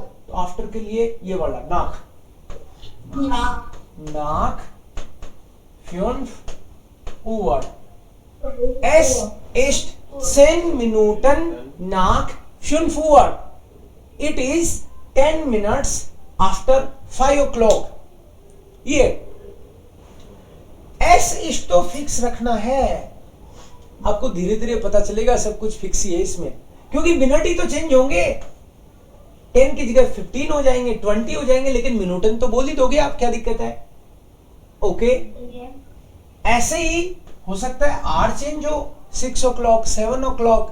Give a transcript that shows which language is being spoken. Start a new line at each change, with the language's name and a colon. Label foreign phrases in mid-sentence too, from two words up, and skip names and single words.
Hindi: तो आफ्टर के लिए ये वाला नाक, नाक
German: 5 Uhr, es ist 10 Minuten nach 5 Uhr,
English: it is 10 minutes after 5 o'clock।
Hindi: ये
German: es ist
Hindi: तो फिक्स रखना है, आपको धीरे धीरे पता चलेगा सब कुछ फिक्स ही है इसमें, क्योंकि मिनट ही तो चेंज होंगे, 10 की जगह 15 हो जाएंगे, 20 हो जाएंगे, लेकिन मिनूटन तो बोल ही दोगे आप, क्या दिक्कत है। ओके, ऐसे ही हो सकता है आर चेंज हो,
English: 6 o'clock 7 o'clock।